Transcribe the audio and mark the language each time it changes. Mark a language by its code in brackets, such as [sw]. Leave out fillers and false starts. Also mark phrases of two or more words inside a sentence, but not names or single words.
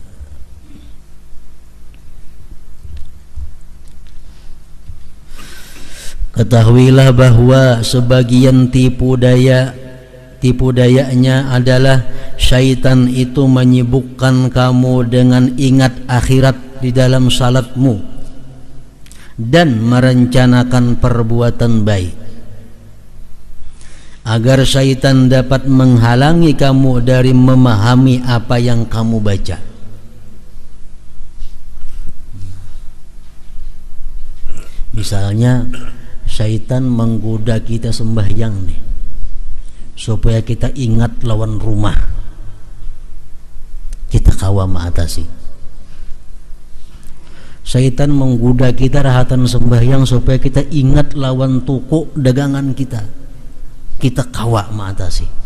[id] Ketahuilah bahwa sebagian tipu dayanya adalah syaitan itu menyibukkan kamu dengan ingat akhirat di dalam salatmu dan merencanakan perbuatan baik, agar syaitan dapat menghalangi kamu dari memahami apa yang kamu baca. [bjn] Misalnya syaitan menggoda kita sembahyang nih, supaya kita ingat lawan rumah, kita kawa mengatasi. Syaitan menggoda kita rahatan sembahyang supaya kita ingat lawan toko dagangan kita kawa mengatasi.